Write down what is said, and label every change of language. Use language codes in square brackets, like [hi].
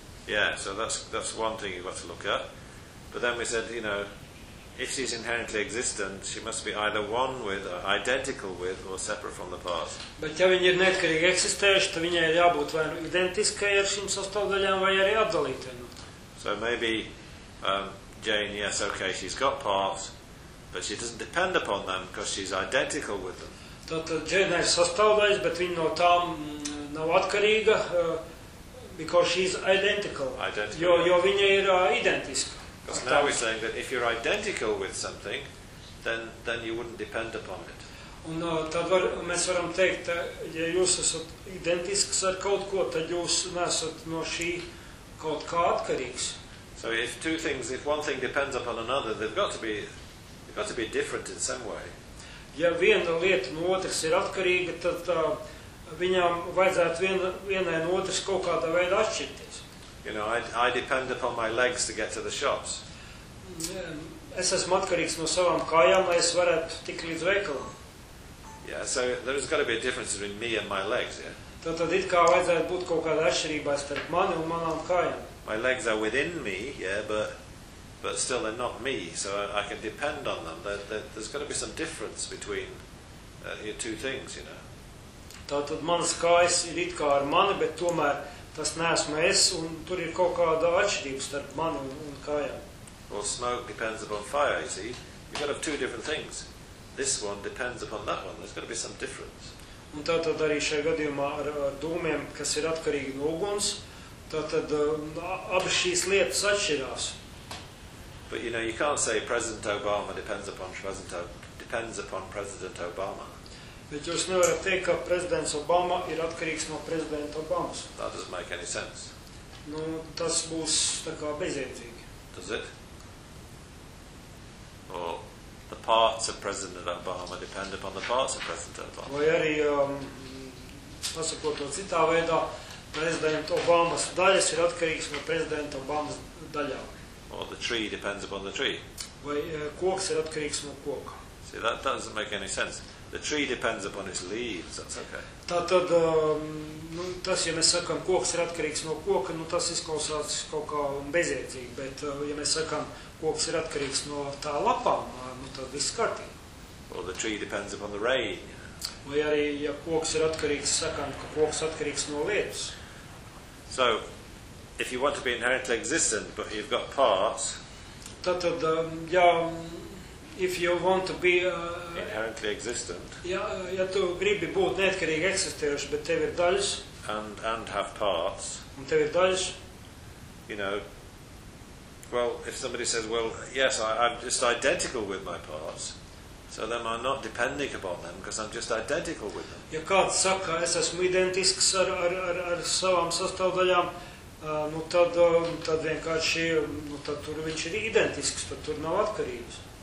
[en] Yeah, so that's one thing you got to look at. But then we said, you know, if she's inherently existent, she must be either one with, or identical with, or separate from the parts. [lv] Bet ja viņa ir neatkarīgi eksistējuša, tad viņai ir jābūt vai identiskai ar šīm sastāvdaļām, vai arī atdalītai no tām. [en] So maybe Jane, yes, okay, she's got parts, but she doesn't depend upon them, because she's identical with them. [lv] Tātad Jane ir sastāvdaļas, bet viņa no tām nav atkarīga, [en] because she is identical. Identical. [lv] Jo viņa ir identiska. [en] Because now we're saying that if you're identical with something, then you wouldn't depend upon it. [lv] Un tad mēs varam teikt, ja jūs esat identisks ar kaut ko, tad jūs nesat no šī kaut kā atkarīgs. [en] So if two things, if one thing depends upon another, they've got to be different in some way. [lv] Ja viena lieta no otras ir atkarīga, tad viņām vajadzētu vienai no otras kaut kādā veidā atšķirties. [en] You know, I depend upon my legs to get to the shops. [lv] Es esmu atkarīgs no savām kājām, lai es varētu tikt līdz veikalam. [en] Yeah, so there's got to be a difference between me and my legs, yeah. [lv] Tad it kā vajadzētu būt kaut kādā atšķirībā starp mani un manām kājām. [en] My legs are within me, yeah, but still they're not me, so I can depend on them. There's got to be some difference between your two things, you know. [lv] Tātad manas kājas ir it kā ar mani, bet tomēr tas neesmu es, un tur ir kaut kāda atšķirība starp mani un kājām. [en] Well, smoke depends upon fire, you see. You've got to have two different things. This one depends upon that one. There's got to be some difference. [lv] Un tātad arī šajā gadījumā ar dūmiem, kas ir atkarīgi no uguns, tātad abas šīs lietas atšķirās. [en] But you know, you can't say President Obama depends upon President Obama. [lv] Bet jūs nevarat teikt, ka prezidents Obama ir atkarīgs no prezidenta Obamas. [en] That doesn't make any sense. [lv] Nu, tas būs tā kā bezjēdzīgi. [en] Does it? Or the parts of President Obama depend upon the parts of President Obama. [lv] Vai arī, pasakot to citā veidā, prezidenta Obamas daļas ir atkarīgas no prezidenta Obamas daļā. [en] Or the tree depends upon the tree. [lv] Vai koks ir atkarīgs no koka. [en] See, that doesn't make any sense. The tree depends upon its leaves, that's okay. [lv] Tātad, nu, tas, ja mēs sakām, koks ir atkarīgs no koka, nu, tas izklausās kaut kā bezjēdzīgi, bet, ja mēs sakām, koks ir atkarīgs no tā lapām, nu, tad viss kārtīgi. [en] Well, the tree depends upon the rain. [lv] Vai arī, ja koks ir atkarīgs, sakām, ka koks atkarīgs no lietas. [en] So, if you want to be inherently existent, but you've got parts. [lv] Tātad, ja, [en] if you want to be inherently existent. [lv] Ja tu gribi būt neatkarīgi eksistējošs, bet tev ir daļas. [en] And have parts. [lv] Un tev ir daļas. [en] You know, well, if somebody says, well, yes, I'm just identical with my parts, so then I'm not depending upon them, because I'm just identical with them. [lv] Ja kāds saka, es esmu identisks ar savām sastāvdaļām, nu tad vienkārši, nu tad tur viņš ir identisks, tad tur nav atkarības.